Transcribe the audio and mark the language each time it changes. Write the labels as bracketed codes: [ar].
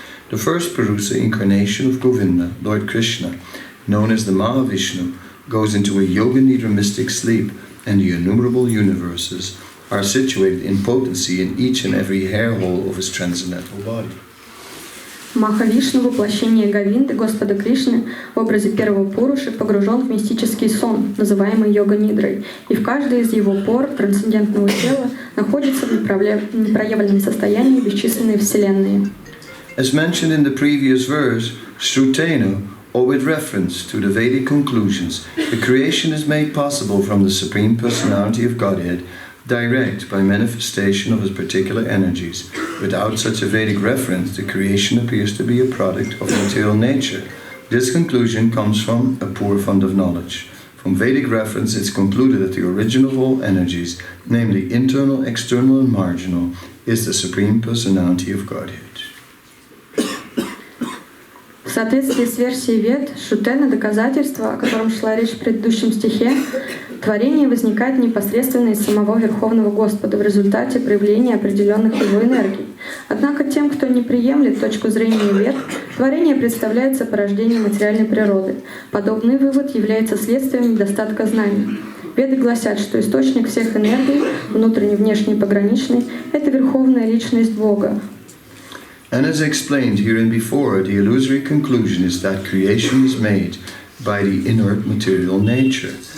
[en] The first Purusa incarnation of Govinda, Lord Krishna, known as the Mahavishnu, goes into a yoga nidra mystic sleep, and the innumerable universes are situated in potency in each and every hair hole of his transcendental body. [ru] Махавишну, воплощение Говинды, Господа Кришны, в образе первого Пуруши погружен в мистический сон, называемый йога-нидрой, и в каждой из его пор трансцендентного тела находится в непроявленном состоянии бесчисленные вселенные. [en] As mentioned in the previous verse, Shrutena, or with reference to the Vedic conclusions, the creation is made possible from the Supreme Personality of Godhead, direct by manifestation of his particular energies. Without such a Vedic reference, the creation appears to be a product of material nature. This conclusion comes from a poor fund of knowledge. From Vedic reference, it's concluded that the origin of all energies, namely internal, external, and marginal, is the Supreme Personality of Godhead. [ru] В соответствии с версией Вед, Шутена доказательство, о котором шла речь в предыдущем стихе, творение возникает непосредственно из самого Верховного Господа в результате проявления определенных его энергий. Однако тем, кто не приемлет точку зрения Вед, творение представляется порождением материальной природы. Подобный вывод является следствием недостатка знаний. Веды гласят, что источник всех энергий, внутренний, внешний и пограничный, — это Верховная Личность Бога. [en] And as explained herein before, the illusory conclusion is that creation is made by the inert material nature.